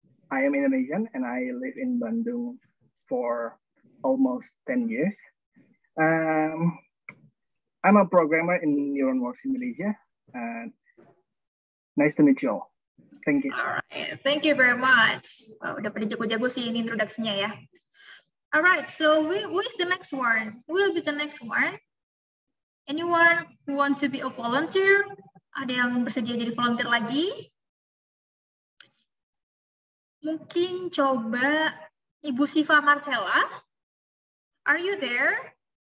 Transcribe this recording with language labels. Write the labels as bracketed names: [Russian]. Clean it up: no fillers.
[English] I am Indonesian and I live in Bandung for almost 10 years. I'm a programmer in NeuronWorks Indonesia. Nice to meet you all. Thank you. All right, thank you very much. [Indonesian] Wow, udah pada jago-jago sih ini introduksinya ya. [English] All right, so who is the next one? Who will be the next one? Anyone who want to be a volunteer? [Indonesian] Ada yang bersedia jadi volunteer lagi? Mungkin coba Ibu Siva Marcella. [English] Are you there?